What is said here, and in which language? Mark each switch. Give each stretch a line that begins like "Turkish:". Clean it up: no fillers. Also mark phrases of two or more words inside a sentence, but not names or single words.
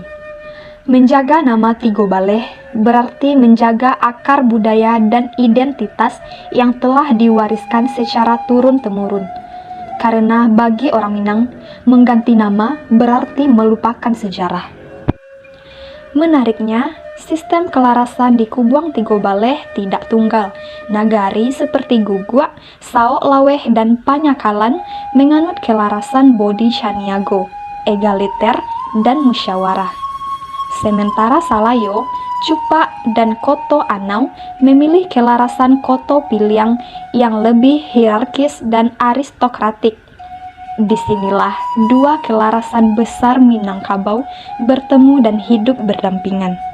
Indonesian: Menjaga nama Tigo Baleh berarti menjaga akar budaya dan identitas yang telah diwariskan secara turun-temurun. Karena bagi orang Minang, mengganti nama berarti melupakan sejarah. Menariknya, sistem kelarasan di Kubuang Tigo Baleh tidak tunggal. Nagari seperti Gugua, Sao Laweh, dan Panyakalan menganut kelarasan Bodhi Caniago, egaliter, dan musyawarah. Sementara Salayo, Cupak, dan Koto Anau memilih kelarasan Koto Piliang yang lebih hierarkis dan aristokratik. Disinilah dua kelarasan besar Minangkabau bertemu dan hidup berdampingan.